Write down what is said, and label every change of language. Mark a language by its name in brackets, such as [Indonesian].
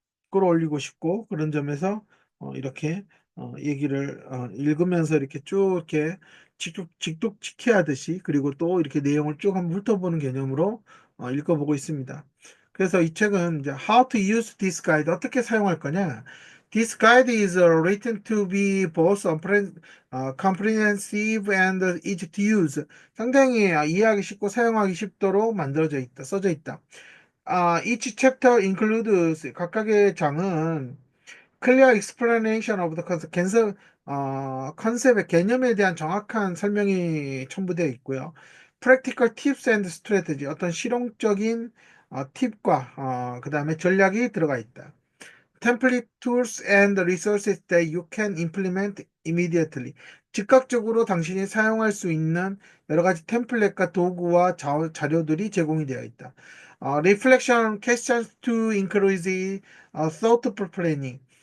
[Korean] 끌어올리고 싶고 그런 점에서 이렇게 얘기를 읽으면서 이렇게 쭉 이렇게 직독직해 하듯이 그리고 또 이렇게 내용을 쭉 한번 훑어보는 개념으로 읽어보고 있습니다. 그래서 이 책은 이제 [English] How to use this guide [Korean] 어떻게 사용할 거냐? [English] This guide is written to be both comprehensive and easy to use. [Korean] 상당히 이해하기 쉽고 사용하기 쉽도록 만들어져 있다, 써져 있다. [English] each chapter includes [Korean] 각각의 장은 [English] clear explanation of the [Korean] 컨셉의 개념에 대한 정확한 설명이 첨부되어 있고요. [English] practical tips and strategy [Korean] 어떤 실용적인 팁과 그 다음에 전략이 들어가 있다. [English] template tools and resources that you can implement immediately. [Korean] 즉각적으로 당신이 사용할 수 있는 여러 가지 템플릿과 도구와 자료들이 제공이 되어 있다. [English] reflection questions to encourage thoughtful planning.